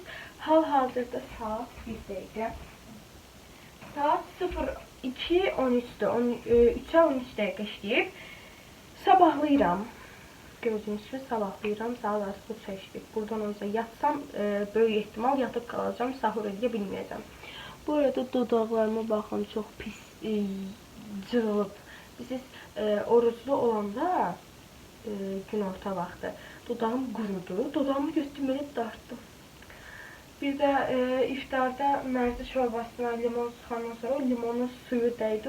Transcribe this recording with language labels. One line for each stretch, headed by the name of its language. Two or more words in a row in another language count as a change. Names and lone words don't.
Turkish: Hal-hazırda saat 1'deydi.
Azerbaijani: Saat 02:13'te, 3'e 13 dəqiqə işləyib. Sabahlayıram.
Turkish: Gördüğünüz gibi sabahlayıram. Saat arası çeşdik. Buradan önce yatsam böyük ihtimal yatıp kalacağım.
Azerbaijani: Sahur edə bilməyəcəm. Bu arada dodaqlarıma baxın, çox pis cırılıb. Siz oruclu olanda günorta vaxtı dodağım qurudu. Dodağımı götürdüm belə dartdım. Bir də iftarda mərci şorbasına limon sıxandan sonra limonun suyu dəydir.